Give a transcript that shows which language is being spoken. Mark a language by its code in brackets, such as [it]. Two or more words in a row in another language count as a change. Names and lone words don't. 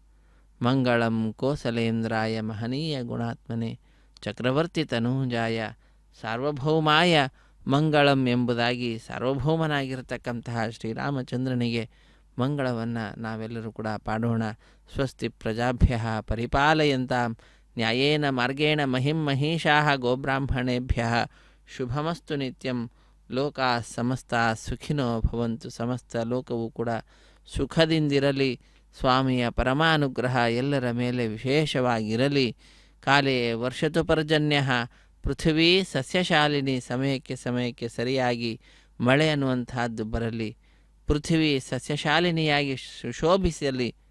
[sa] ಮಂಗಳಂ ಕೋಸಲೇಂದ್ರಾಯ ಮಹನೀಯ ಗುಣಾತ್ಮನೆ ಚಕ್ರವರ್ತಿ ತನೂಜಾಯ ಸಾರ್ವಭೌಮಾಯ ಮಂಗಳಂ [kn] ಎಂಬುದಾಗಿ ಸಾರ್ವಭೌಮನಾಗಿರ್ತಕ್ಕಂತಹ ಶ್ರೀರಾಮಚಂದ್ರನಿಗೆ ಮಂಗಳವನ್ನು ನಾವೆಲ್ಲರೂ ಕೂಡ ಪಾಡೋಣ. [sa] ಸ್ವಸ್ತಿ ಪ್ರಜಾಭ್ಯ ಪರಿಪಾಲಯಂತಾಂ ನ್ಯಾಯೇನ ಮಾರ್ಗೇಣ ಮಹಿಂ ಮಹಿಷಾ ಗೋಬ್ರಾಹ್ಮಣೇಭ್ಯ ಶುಭಮಸ್ತು ನಿತ್ಯಂ. ಲೋಕಾ ಸಮಸ್ತ ಸುಖಿನೋ ಭವಂತು. [kn] ಸಮಸ್ತ ಲೋಕವೂ ಕೂಡ ಸುಖದಿಂದಿರಲಿ. ಸ್ವಾಮಿಯ ಪರಮಾನುಗ್ರಹ ಎಲ್ಲರ ಮೇಲೆ ವಿಶೇಷವಾಗಿರಲಿ. [sa] ಕಾಲೇ ವರ್ಷತು ಪರ್ಜನ್ಯ ಪೃಥ್ವೀ ಸಸ್ಯಶಾಲಿನಿ. [kn] ಸಮಯಕ್ಕೆ ಸರಿಯಾಗಿ ಮಳೆ ಅನ್ನುವಂತಹದ್ದು ಬರಲಿ. ಪೃಥ್ವಿ ಸಸ್ಯಶಾಲಿನಿಯಾಗಿ ಸುಶೋಭಿಸಲಿ.